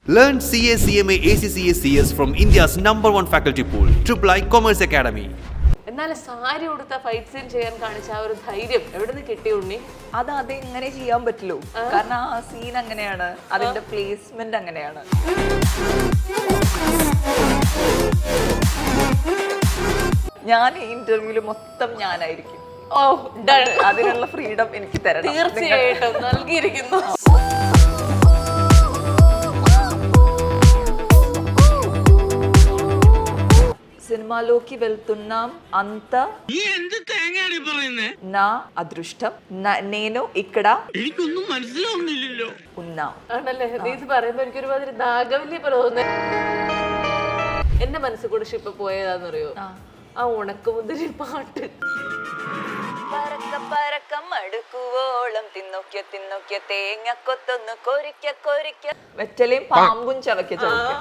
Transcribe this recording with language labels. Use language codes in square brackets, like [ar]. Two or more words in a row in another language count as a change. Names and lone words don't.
[en] Learn CA, CMA, ACCA, CS from India's #1 faculty pool, III Commerce Academy. [ml] എന്നാലും സാരി ഉടുത്ത ഫൈറ്റ് സീൻ ചെയ്യാൻ കാണിച്ച ആ ഒരു ധൈര്യം എവിടെ നിന്ന് കിട്ടി ഉണ്ണി? അത് ഇങ്ങനെ ചെയ്യാൻ പറ്റുള്ളൂ, കാരണം ആ സീൻ അങ്ങനെയാണ്, അതിന്റെ പ്ലേസ്മെന്റ് അങ്ങനെയാണ്. ഞാൻ ഈ ഇന്റർവ്യൂല് മൊത്തം ഞാനായിരിക്കും. [en] oh done. [ml] അതിനുള്ള ഫ്രീഡം എനിക്ക് തരണം. തീർച്ചയായിട്ടും നൽകിയിരിക്കുന്നു. [te] సినిమాలోకి వెళ్తున్నాం అంత నా అదృష్టం, నేను ఇక్కడ ఉన్నా. [ml] ആണല്ലേ, നീ ഇത് പറയുമ്പോ എനിക്ക് ഒരുമാതിരി നാഗവല്ലി പോലെ തോന്നുന്നു. എന്റെ മനസ്സിൽ കൂടെ ഇപ്പൊ പോയതാന്നറിയോ ആ ഉണക്കമുന്തിരി പാട്ട്. പറക്ക പറക്ക മടുക്കുവോളം തിന്നോക്കിയ തിന്നോക്കിയ തേങ്ങ കൊത്തൊന്ന് കൊരിക്ക കൊരിക്ക വെറ്റലയും പാമ്പും ചവയ്ക്ക ചവയ്ക്ക.